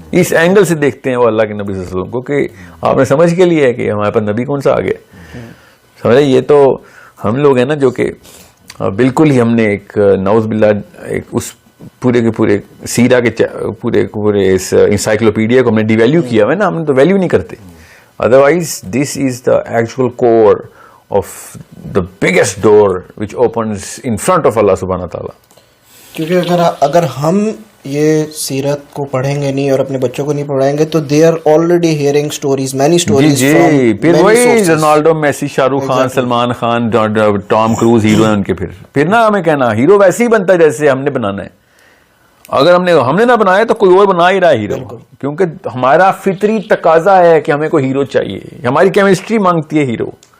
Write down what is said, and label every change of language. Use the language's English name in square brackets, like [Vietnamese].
[Urdu] اس angle سے دیکھتے ہیں وہ اللہ کے نبی صلی اللہ علیہ وسلم کو کہ آپ نے سمجھ کے لیے ہے کہ ہمارے پاس نبی کون سا آ گیا. سمجھے, یہ تو ہم لوگ ہیں نا جو کہ بالکل ہی ہم نے ایک نعوذ باللہ ایک اس پورے کے پورے سیرہ کے پورے اس انسائکلوپیڈیا کو ہم نے ڈی ویلیو کیا ہوا ہے نا, ہم نے تو ویلیو نہیں کرتے. [English] Otherwise this is the actual core of the biggest door which opens in front of Allah subhanahu wa ta'ala. [Urdu] کیونکہ اگر ہم یہ سیرت کو پڑھیں گے نہیں اور اپنے بچوں کو نہیں پڑھائیں گے تو [English] they are already hearing stories, many stories جی from [Urdu] پھر [English] many [Urdu] وہی [English] sources. [Urdu] Ronaldo, Messi, Shah Rukh Khan, Salman Khan, Tom cruise hero ہیں ان کے. پھر نہ ہمیں کہنا ہیرو ویسے ہی بنتا ہے جیسے ہم نے بنانا ہے. اگر ہم نے نہ بنایا تو کوئی اور بنا ہی رہا ہے ہیرو, کیونکہ ہمارا فطری تقاضا ہے کہ ہمیں کوئی ہیرو چاہیے, ہماری کیمسٹری مانگتی ہے ہیرو.